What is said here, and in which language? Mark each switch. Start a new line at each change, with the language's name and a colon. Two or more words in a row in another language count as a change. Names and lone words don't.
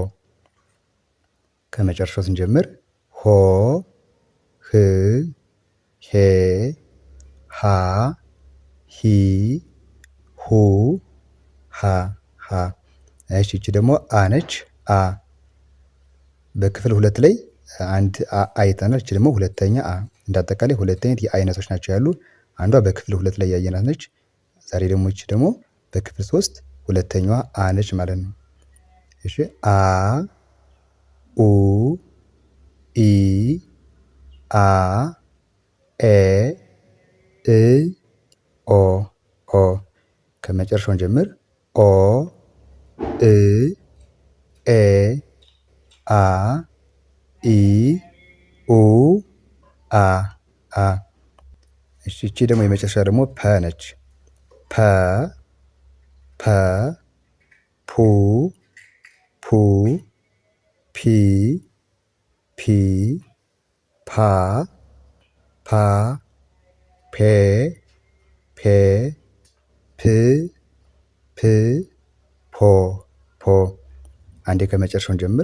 Amharic: ከመጨረሻው ስንጀምር ሆ ህ ሄ ሃ ሂ ሁ ሃ ሃ። እሺ ይቺ ደግሞ አ ነች። አ በክፍል 2 ላይ አንድ አይተናል። ይቺ ደግሞ ሁለተኛ አ። እንዳጠቃላይ ሁለት አይነት የአይነቶች ናቸው ያሉ። አንዷ በክፍል 2 ላይ ያየናት ነች። ዛሬ ደግሞ ይቺ ደግሞ በክፍል 3 ሁለተኛዋ አ ነች ማለት ነው። እሺ አ ኡ ኢ አ ኤ እ ኦ ኦ። ከመጨረሻውን ጀምር ኦ እ ኤ አ ኢ ኡ አ አ። እሺ እቺ ደግሞ የመጨረሻ ደግሞ ፐ ነች። ፐ ፐ ፑ ፑ ፒ ፒ ፓ ፓ ፔ ፔ ፕ ፕ ፖ ፖ አንዴ ከመጨረሻውን ጀምር